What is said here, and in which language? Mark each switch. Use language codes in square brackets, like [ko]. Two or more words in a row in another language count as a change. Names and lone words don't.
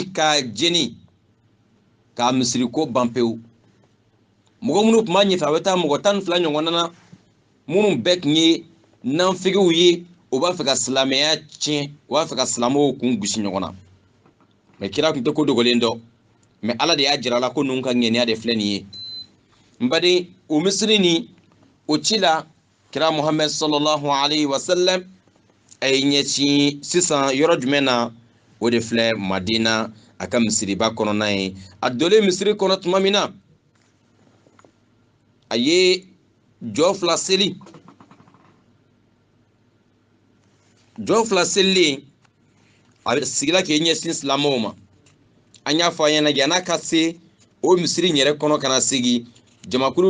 [bm] k'a jeni k'a misiri ko ban pewu mɔgɔ minnu tun b'a ɲɛfɛ a bɛ taa mɔgɔ 12 ɲɔgɔnna na minnu bɛɛ tun ye nanfigiw ye o b'a fɛ ka silamɛya tiɲɛ o b'a fɛ ka silamɛw kun gosi ɲɔgɔn na mais kira tun tɛ ko dogolen dɔn mais ala de y'a jira la ko ninnu ka ŋɛniya de filɛ nin ye n baden o misiri nin o ci la kira muhammed [ar] صلى الله عليه وسلم [bm] a ye ɲɛsin sisan yɔrɔ jumɛn na o de filɛ madina a ka misiriba kɔnɔna ye a dolen misiri kɔnɔ tuma min na a ye jɔ fila seli jɔ fila selilen a sigila k'i ɲɛsin silamɛw ma an y'a fɔ a ɲɛna yan'a ka se o misiri yɛrɛ kɔnɔ kana sigi jamakulu